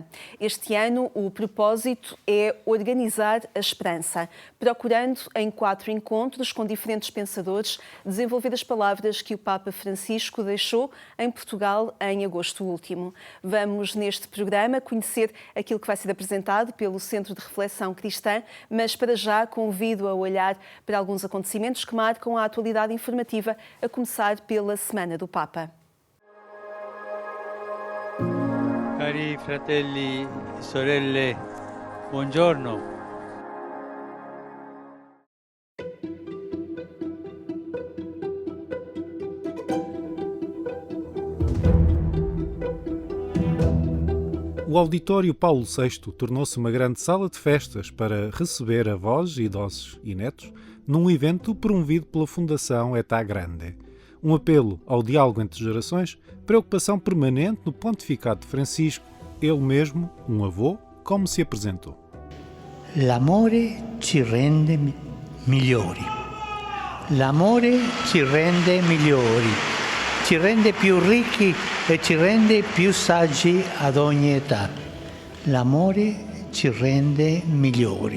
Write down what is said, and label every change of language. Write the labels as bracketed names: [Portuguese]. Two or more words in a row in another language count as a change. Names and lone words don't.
[Portuguese] Este ano o propósito é organizar a esperança, procurando em 4 encontros com diferentes pensadores desenvolver as palavras que o Papa Francisco deixou em Portugal em agosto último. Vamos neste programa conhecer aquilo que vai ser apresentado pelo Centro de Reflexão Cristã, mas para já convido a olhar para alguns acontecimentos que marcam a atualidade informativa, a começar pela Semana do Papa. [Italian] Cari fratelli e sorelle, buongiorno. [Portuguese] O auditório Paulo VI tornou-se uma grande sala de festas para receber avós, idosos e netos num evento promovido pela Fundação Età Grande. Um apelo ao diálogo entre gerações, preocupação permanente no pontificado de Francisco, ele mesmo, um avô, como se apresentou. [Italian] L'amore ci rende migliori. L'amore ci rende migliori. Ci rende più ricchi e ci rende più saggi ad ogni età. L'amore ci rende migliori.